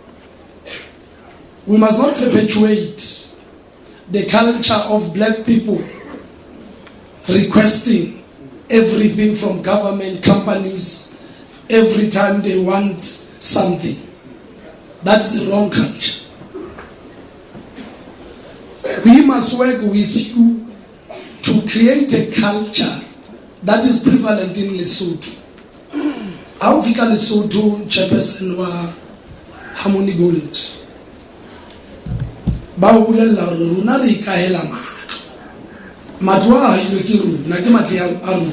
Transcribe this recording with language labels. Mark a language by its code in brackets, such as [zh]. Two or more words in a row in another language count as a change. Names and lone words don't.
[en] We must not perpetuate the culture of black people requesting everything from government companies every time they want something. That's the wrong culture. We must work with you to create a culture that is prevalent in Lesotho. [st] Aufika Lesotho, chairperson wa Harmony Gold. Ba o bulela hore rona re ikahela matlo. Matlo a ile ke rona ke matlo a rona.